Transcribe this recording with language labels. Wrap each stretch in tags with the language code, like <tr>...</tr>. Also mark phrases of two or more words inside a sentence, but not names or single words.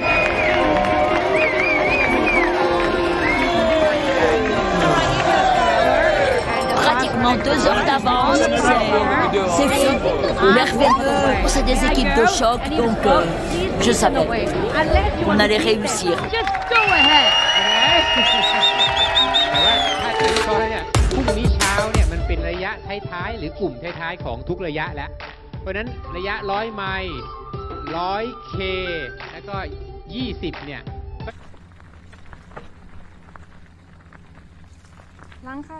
<fr>Pratiquement 2 heures d'avance, c'est merveilleux, c'est des équipes de choc, donc je savais qu'on allait réussir.</fr> <th>พรุ่งนี้เช้าเนี่ยมันเป็นระยะท้ายๆหรือกลุ่มท้ายๆของทุกระยะแล้วเพราะนั้นระยะ100 ไมล์ 100K แล้วก็20เนี่ย ล้างค่ะ</th>